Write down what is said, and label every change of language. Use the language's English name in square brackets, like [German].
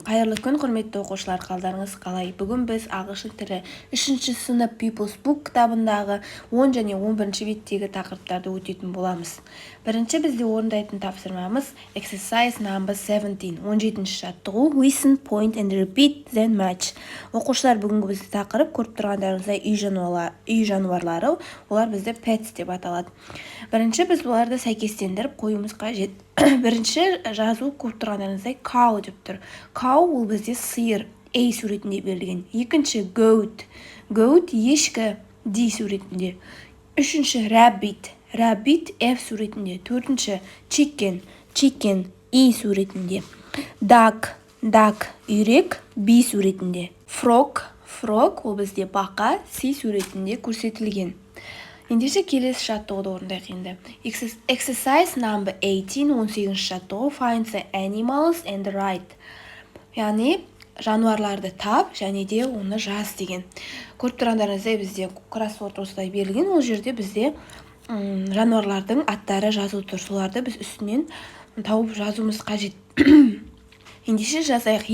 [Kazakh] Қайырлы күн, құрметті оқушылар, қалдарыңыз қалай? Бүгін біз ағылшын тілі 3-ші сынып People's Book кітабындағы 10 және 11-ші беттегі тақырыптарды өтетін боламыз. Бірінші бізде орындайтын тапсырмамыз [English] Exercise number 17, [Kazakh] 17-ші жаттығу, [English] Listen, point and repeat, then match. [Kazakh] Оқушылар, бүгінгі бізде тақырып көріп тұрғандарыңыздай үй жануарлары, олар бізде pets деп аталады. Бірінші біз оларды сәйкестендіріп қоюымыз қажет. Бірінші жазу көріп тұрғандарыңыздай cow деп тұр. Cow ол бізде сиыр, A суретінде берілген. Екінші goat, goat ешкі, D суретінде. Үшінші rabbit, rabbit F суретінде. Төртінші chicken, chicken E суретінде. Duck, duck үйрек, B суретінде. Frog, frog ол бізде бақа, C суретінде көрсетілген. Ендеше келесі жаттығуды орындайық енді. [English] Exercise number 18, [Kazakh] 18-ші жаттығу, [English] find the animals and write. [Kazakh] Яғни жануарларды тап және де оны жаз деген. Көріп тұрғандарыңыздай бізде кроссворд осылай берілген. Ол жерде бізде жануарлардың аттары жазылып тұр. Соларды біз үстінен тауып жазуымыз қажет. Ендеше жазайық.